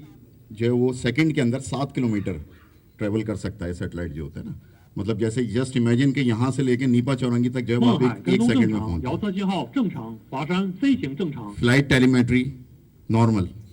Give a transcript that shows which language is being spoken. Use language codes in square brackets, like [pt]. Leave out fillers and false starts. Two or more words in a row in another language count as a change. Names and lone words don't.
[hi] जो है वो सेकंड के अंदर 7 किलोमीटर ट्रेवल कर सकता है सैटेलाइट जो होता है ना, मतलब जैसे [en] just imagine [hi] के यहाँ से लेके नीपा चौरंगी तक जो है वो [zh] 勐海 [hi] एक [zh] 跟踪 [hi] सेकंड [zh] 正 [hi] में [zh] 常， [hi] पहुंचता [zh] 遥测信号正常，华山飞行正常。 [hi] है। [en] Flight telemetry normal.